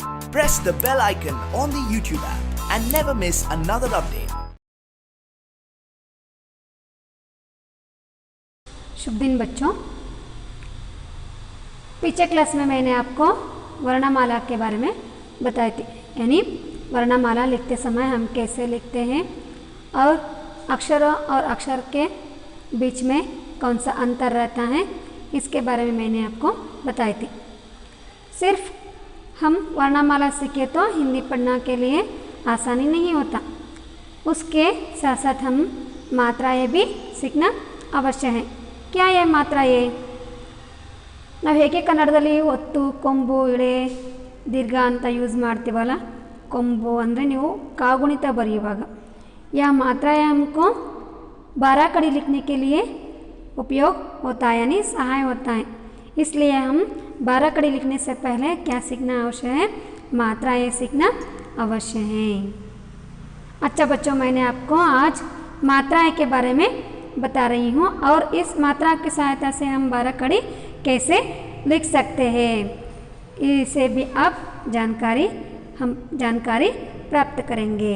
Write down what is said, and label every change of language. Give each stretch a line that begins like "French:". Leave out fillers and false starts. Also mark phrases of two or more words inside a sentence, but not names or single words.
English: press the bell icon on the YouTube app and never miss another update.
Hindi: शुभ दिन बच्चों। पीछे क्लास में मैंने आपको वर्णमाला के बारे में बताई थी, यानी वर्णमाला लिखते समय हम कैसे लिखते हैं और अक्षरों और अक्षर के बीच में कौन सा अंतर रहता है, इसके बारे में मैंने आपको बताई थी। सिर्फ हम वर्णमाला सीखे तो हिंदी पढ़ना के लिए आसानी नहीं होता, उसके साथ साथ हम मात्राएं भी सीखना अवश्य है। क्या है मात्राएं?
Kannada: ನಾವು ಹೇಗೆ ಕನ್ನಡದಲ್ಲಿ ಒತ್ತು, ಕೊಂಬು, ಇಳೆ, ದೀರ್ಘ ಅಂತ ಯೂಸ್ ಮಾಡ್ತೀವಲ್ಲ, ಕೊಂಬು ಅಂದರೆ ನೀವು कागुणित बರೆಯುವಾಗ
Hindi: यह मात्राएं हमको 12 कड़ी लिखने के लिए उपयोग होता है, यानी सहाय होता है। इसलिए हम 12 कड़ी लिखने से पहले क्या सीखना अवश्य है? मात्राएं सीखना अवश्य है। अच्छा बच्चों, मैंने आपको आज मात्राएं के बारे में बता रही हूँ और इस मात्रा की सहायता से हम 12 कड़ी कैसे लिख सकते हैं, इसे भी आप जानकारी प्राप्त करेंगे।